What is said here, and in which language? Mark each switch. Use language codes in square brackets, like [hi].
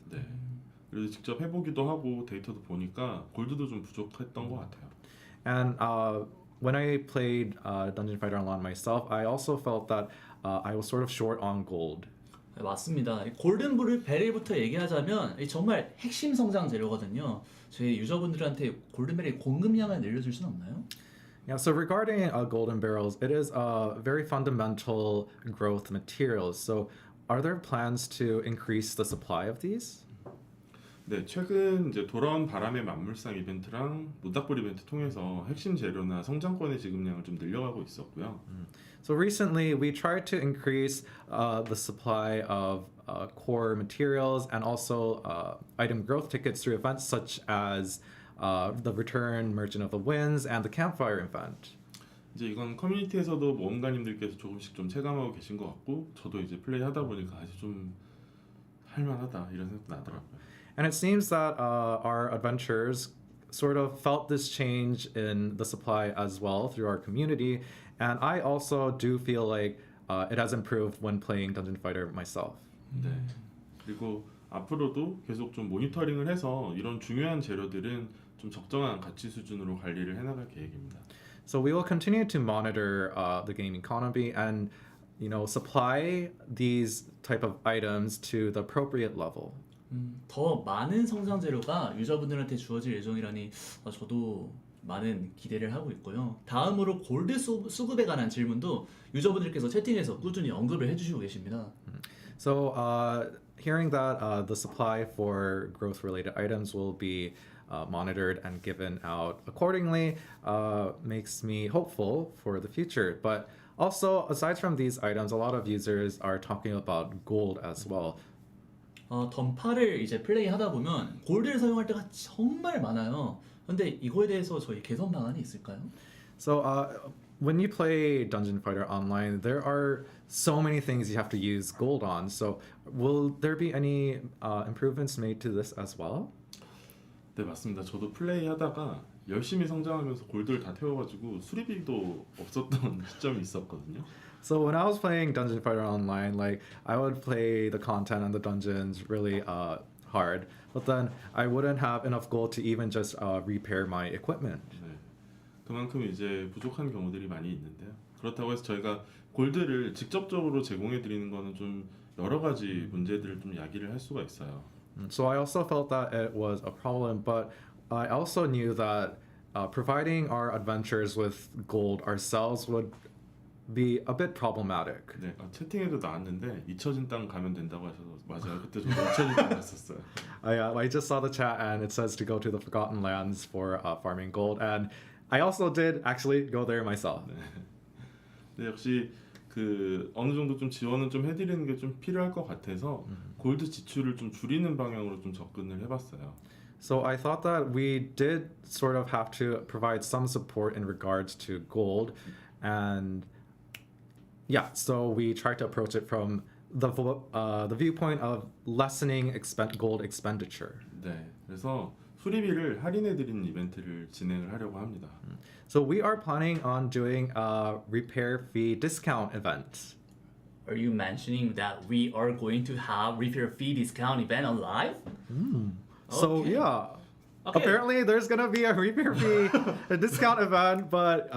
[ko] 네, 그래서 직접 해보기도 하고 데이터도 보니까 골드도 좀 부족했던 것 같아요. [en] And when I played Dungeon Fighter Online myself, I also felt that I was sort of short on gold. [ko] 네, 맞습니다. 골든 베릴부터 얘기하자면 정말 핵심 성장 재료거든요. 저희 유저분들한테 골든 베릴 공급량을 늘려줄 수는 없나요? [en] Yeah, so regarding golden barrels, it is a very fundamental growth material. So are there plans to increase the supply of these? [ko] 네, 최근 이제 돌아온 바람의 만물상 이벤트랑 모닥불 이벤트 통해서 핵심 재료나 성장권의 지급량을 좀 늘려가고 있었고요. [en] So recently, we tried to increase the supply of core materials and also item growth tickets through events such as the Return Merchant of the Winds and the Campfire event. [ko] 이제 이건 커뮤니티에서도 모험가님들께서 조금씩 좀 체감하고 계신 것 같고 저도 이제 플레이하다 보니까 아주 좀 할만하다 이런 생각도 나더라고요. [en] And it seems that our adventurers sort of felt this change in the supply as well through our community. And I also do feel like it has improved when playing Dungeon Fighter myself. [ko] 네. 그리고 앞으로도 계속 좀 모니터링을 해서 이런 중요한 재료들은 좀 적정한 가치 수준으로 관리를 해나갈 계획입니다. [en] So we will continue to monitor the game economy and supply these type of items to the appropriate level. [ko] 더 많은 성장 재료가 유저분들한테 주어질 예정이라니 저도 많은 기대를 하고 있고요. 다음으로 골드 수급에 관한 질문도 유저분들께서 채팅에서 꾸준히 언급을 해주시고 계십니다. [en] So, hearing that the supply for growth-related items will be monitored and given out accordingly makes me hopeful for the future. But also, aside from these items, a lot of users are talking about gold as well. [ko] 던파를 이제 플레이하다 보면 골드를 사용할 때가 정말 많아요. 근데 이거에 대해서 저희 개선 방안이 있을까요? [en] So, when you play Dungeon Fighter Online, there are so many things you have to use gold on. So, will there be any improvements made to this as well? [ko] 네, 맞습니다. 저도 플레이하다가 열심히 성장하면서 골드를 다 태워가지고 수리비도 없었던 시점이 있었거든요. [en] So when I was playing Dungeon Fighter Online, like I would play the content and the dungeons really hard, but then I wouldn't have enough gold to even just repair my equipment. [ko] 네, 그만큼 이제 부족한 경우들이 많이 있는데요. 그렇다고 해서 저희가 골드를 직접적으로 제공해 드리는 거는 좀 여러 가지 문제들을 좀 야기를 할 수가 있어요. [en] So I also felt that it was a problem, but I also knew that providing our adventures with gold ourselves would be a bit problematic. [ko] 네, 채팅에도 나왔는데 잊혀진 땅 가면 된다고 하셔서 맞아요. 그때 저도 잊혀진 땅 갔었어요. [en] I just saw the chat and it says to go to the Forgotten Lands for farming gold, and I also did actually go there myself. [ko] 네, 역시 그 어느 정도 좀 지원은 좀 해드리는 게 좀 필요할 것 같아서 골드 지출을 좀 줄이는 방향으로 좀 접근을 해봤어요. [en] So I thought that we did sort of have to provide some support in regards to gold, and yeah, so we tried to approach it from the viewpoint of lessening gold expenditure. [ko] 네, 그래서 수리비를 할인해드리는 이벤트를 진행을 하려고 합니다. [en] So we are planning on doing a repair fee discount event. Are you mentioning that we are going to have repair fee discount event on live? So Okay. yeah, Okay. apparently there's gonna be a repair fee a discount event, but